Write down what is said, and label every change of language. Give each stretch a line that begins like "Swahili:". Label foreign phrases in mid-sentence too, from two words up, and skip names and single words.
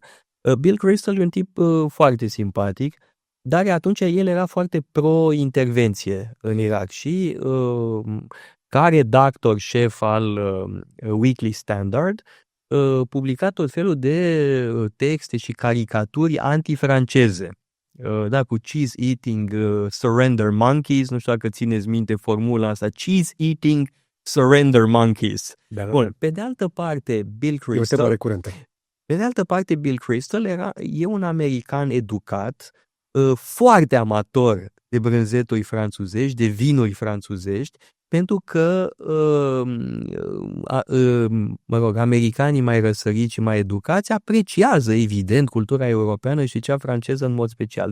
Romanian: Bill Kristol e un tip foarte simpatic, dar atunci el era foarte pro-intervenție în Irak și ca redactor șef al Weekly Standard publica tot felul de texte și caricaturi antifranceze. Da, cu
English: cheese eating surrender monkeys,
Romanian: nu știu dacă țineți minte formula asta,
English: cheese eating surrender monkeys.
Romanian: Da. Bun, pe de altă parte, Bill Kristol e un american educat, foarte amator de brânzeturi franțuzești, de vinuri franțuzești, pentru că, americanii mai răsăriți și mai educați apreciază, evident, cultura europeană și cea franceză în mod special.